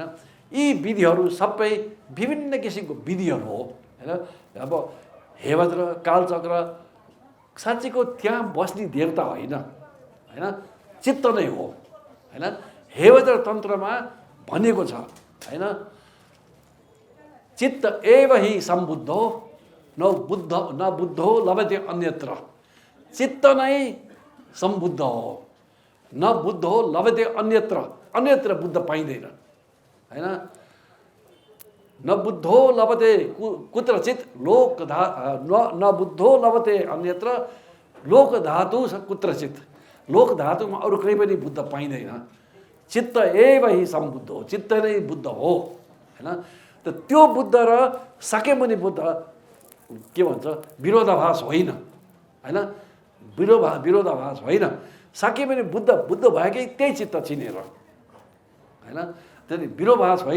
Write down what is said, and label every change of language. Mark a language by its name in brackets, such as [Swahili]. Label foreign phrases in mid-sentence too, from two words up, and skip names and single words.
[Nepali] यी विधिहरू सबै विभिन्न किसिमको विधिहरू हो, होइन। अब हेवज्र, कालचक्र साँच्चीको त्यहाँ बस्ने देवता होइन, होइन, चित्त नै हो, होइन। [Sanskrit] हेवज्र [Nepali] तन्त्रमा भनेको छ, होइन, [Sanskrit] चित्त एव हि सम्बुद्धो न बुद्धो लभते अन्यत्र। [Nepali] चित्त नै सम्बुद्ध हो, [Sanskrit] न बुद्धो लभते अन्यत्र [Nepali] बुद्ध पाइँदैन, होइन। [Sanskrit] न बुद्धो लभते कुत्रचित न बुद्धो लभते अन्यत्र लोक धातु कुत्रचित। [Nepali] लोक धातुमा अरू कहीँ पनि बुद्ध पाइँदैन। [Sanskrit] चित्त एव हि सम्बुद्ध [Nepali] हो, चित्त नै बुद्ध हो, होइन। त त्यो बुद्ध र शाक्यमुनि बुद्ध के भन्छ, विरोधाभास होइन, होइन। विरोधाभास होइन। शाक्यमुनि बुद्ध भएकै त्यही चित्त चिनेर, होइन। त्यसले विरोधाभास होइन।